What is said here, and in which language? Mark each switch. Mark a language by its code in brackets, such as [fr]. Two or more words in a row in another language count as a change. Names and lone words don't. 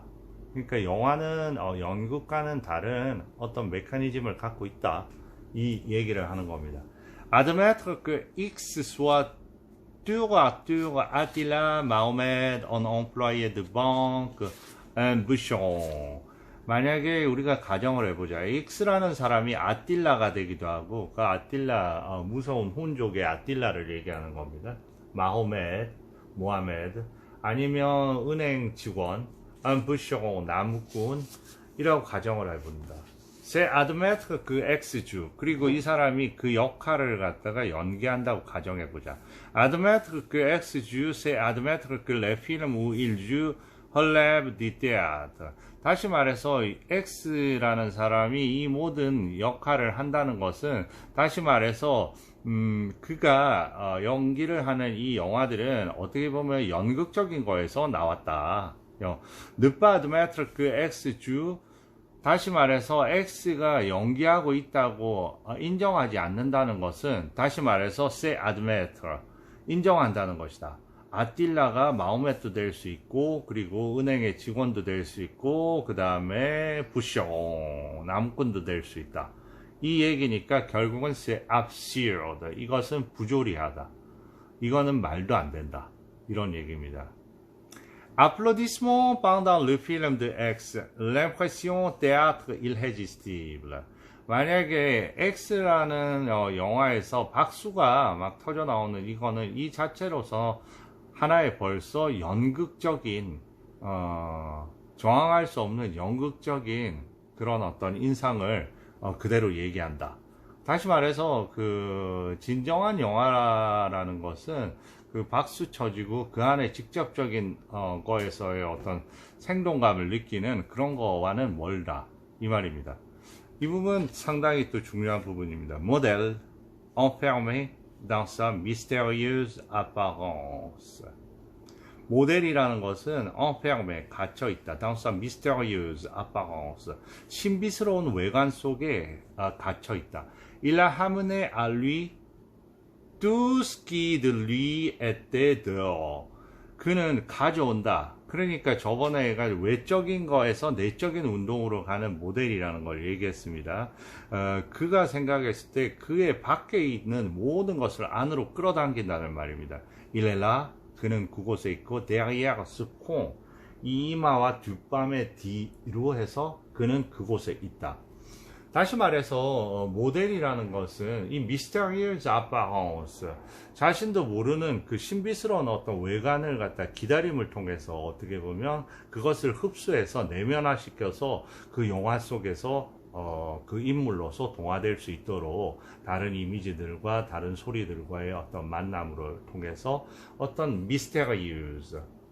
[ko] 그러니까 영화는 연극과는 다른 어떤 메커니즘을 갖고 있다, 이 얘기를 하는 겁니다. [fr] Admettre que X soit tour à tour Attila, Mahomet, un employé de banque, un bûcheron. [ko] 만약에 우리가 가정을 해보자. X라는 사람이 아틸라가 되기도 하고, 그 아틸라, 무서운 혼족의 아틸라를 얘기하는 겁니다. 마호메드, 모하메드, 아니면 은행 직원, 부쇼, 나무꾼, 이라고 가정을 해봅니다. [fr] C'est admettre [ko] 그 X주, 그리고 이 사람이 그 역할을 갖다가 연기한다고 가정해보자. [fr] Admettre 그 X주, c'est admettre que les films où il joue relèvent du théâtre. [ko] 다시 말해서 X라는 사람이 이 모든 역할을 한다는 것은, 다시 말해서 그가 연기를 하는 이 영화들은 어떻게 보면 연극적인 거에서 나왔다. [fr] Ne pas admettre que X joue, [ko] 다시 말해서 X가 연기하고 있다고 인정하지 않는다는 것은, 다시 말해서 [fr] c'est admettre, [ko] 인정한다는 것이다. 아틸라가 마호메트도 될 수 있고, 그리고 은행의 직원도 될 수 있고, 그 다음에 부쇼, 나무꾼도 될 수 있다. 이 얘기니까 결국은 [fr] c'est absurde, [ko] 이것은 부조리하다, 이거는 말도 안 된다, 이런 얘기입니다. [fr] Applaudissements pendant le film de X, l'impression théâtre irrésistible. [ko] 만약에 X라는 영화에서 박수가 막 터져 나오는, 이거는 이 자체로서 하나의 벌써 연극적인, 저항할 수 없는 연극적인 그런 어떤 인상을 그대로 얘기한다. 다시 말해서 그 진정한 영화라는 것은 그 박수 쳐지고 그 안에 직접적인 거에서의 어떤 생동감을 느끼는 그런 거와는 멀다, 이 말입니다. 이 부분 상당히 또 중요한 부분입니다. [fr] Modèle enfermé dans sa mystérieuse apparence. [ko] 모델이라는 것은 enfermé, 갇혀 있다. [fr] dans sa mystérieuse apparence, [ko] 신비스러운 외관 속에 갇혀 있다. [fr] Il a ramené à lui tout ce qui de lui était dehors. [ko] 그는 가져온다. 그러니까 저번에 외적인 거에서 내적인 운동으로 가는 모델이라는 걸 얘기했습니다. 그가 생각했을 때 그의 밖에 있는 모든 것을 안으로 끌어당긴다는 말입니다. [fr] Il est là, [ko] 그는 그곳에 있고, [fr] derrière ce con, [ko] 이 이마와 뒷밤의 뒤로 해서 그는 그곳에 있다. 다시 말해서 모델이라는 것은 이 [fr] mysterious apparence, [ko] 자신도 모르는 그 신비스러운 어떤 외관을 갖다 기다림을 통해서 어떻게 보면 그것을 흡수해서 내면화시켜서 그 영화 속에서 그 인물로서 동화될 수 있도록 다른 이미지들과 다른 소리들과의 어떤 만남을 통해서 어떤 [fr] mysterious,